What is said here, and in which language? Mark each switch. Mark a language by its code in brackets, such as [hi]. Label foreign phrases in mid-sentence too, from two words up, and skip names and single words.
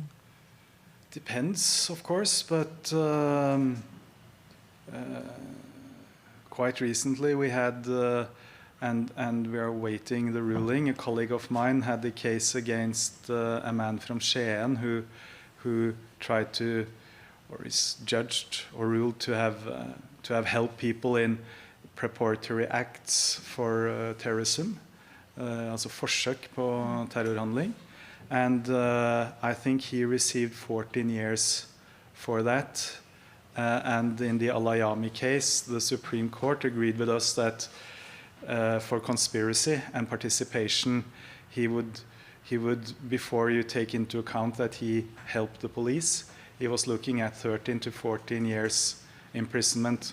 [en] Depends, of course, but quite recently we had, and we are awaiting the ruling, a colleague of mine had a case against a man from Skien who tried to, or is judged or ruled to have helped people in preparatory acts for terrorism, [no] altså forsøk på terrorhandling. [en] And I think he received 14 years for that. And in the Al-Ayami case, the Supreme Court agreed with us that for conspiracy and participation, he would, before you take into account that he helped the police, he was looking at 13 to 14 years imprisonment.